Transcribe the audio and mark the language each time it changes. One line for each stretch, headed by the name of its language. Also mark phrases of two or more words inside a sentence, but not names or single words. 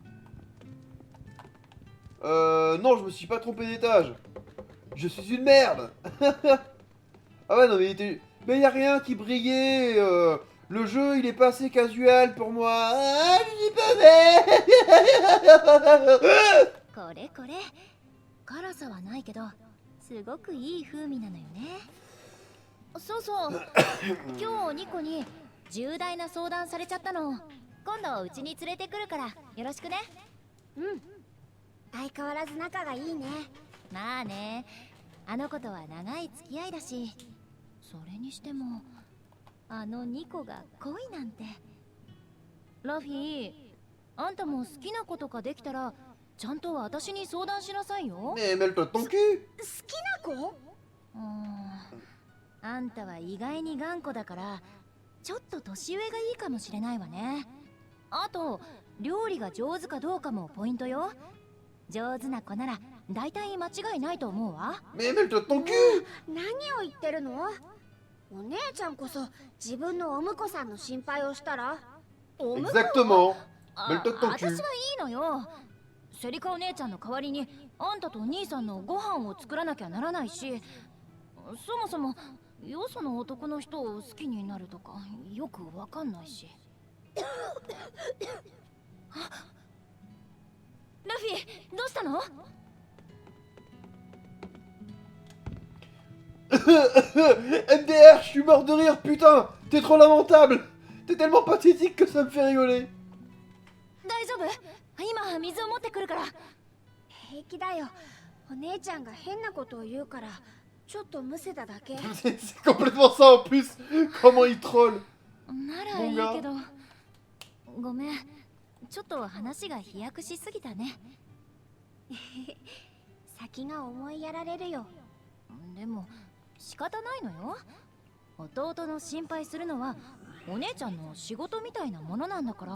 French: Non, je me suis pas trompé d'étage. Je suis une merde. Ah ouais, non, mais il était... Mais y a rien qui brillait. Le jeu, il est pas assez casual pour moi. Ah, je suis pas bête.
Japanese: これこれ。辛さはないけどすごくいい風味なのよね。そうそう。今日ニコに重大な相談されちゃったの。今度うちに連れてくるからよろしくね。うん。相変わらず仲がいいね。まあね。あの子とは長い付き合いだし。それにしてもあのニコが恋なんて。ラフィー、あんたも好きな子とかできたらちゃんと私に相談しなさいよ。
French: Mais mêle-toi de ton cul.
Japanese: 好きな子？あんたは意外に頑固だからちょっと年上がいいかもしれないわね。あと料理が上手かどうかもポイントよ。上手な子なら大体間違いないと思うわ。
French: Mais mêle-toi de ton cul.
Japanese: 何を言ってるの？お姉ちゃんこそ自分のお婿さんの心配をしたら。お婿？
French: Exactement.
Japanese: あ
French: mêle-toi de ton
Japanese: 私
French: cul.
Japanese: はいいのよ。セリカお姉ちゃんの代わりにあんたと兄さんのご飯を作らなきゃならないし、そもそもよその男の人を好きになるとかよくわかんないし。ラフィ、どうしたの？
French: MDR, je suis mort de rire, putain. T'es trop lamentable. T'es tellement pathétique que ça me fait rigoler.
Japanese: 大丈夫？今水を持ってくるから。平気だよ。お姉ちゃんが変なことを言うからちょっとむせただけ。
French: C'est complètement ça en plus. Comment il troll.
Japanese: ならいいけど、ごめん、ちょっと話が飛躍しすぎたね。先が思いやられるよ。でも仕方ないのよ。弟の心配するのはお姉ちゃんの仕事みたいなものなんだから。